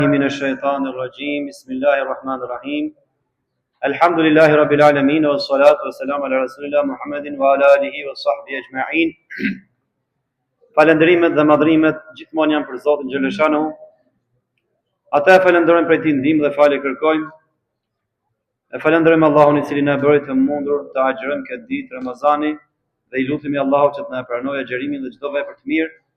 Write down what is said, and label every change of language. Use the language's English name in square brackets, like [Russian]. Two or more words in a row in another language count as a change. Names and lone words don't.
[Arabic] من الشيطان الرجيم بسم الله الرحمن الرحيم الحمد لله رب العالمين والصلاة والسلام على رسول الله محمد وعلى آله وصحبه أجمعين. [Albanian] Falendrimet dhe madhrimet gjithmonë janë për Zotin xhaleshanu. Ata e falenderojmë për ti ndihmë dhe falë kërkojmë. E falenderojmë Allahun I cili na bëri të mundur të agjërojmë këtë ditë Ramazani dhe I lutemi Allahut që të na pranojë agjërimin dhe çdo vepër të mirë.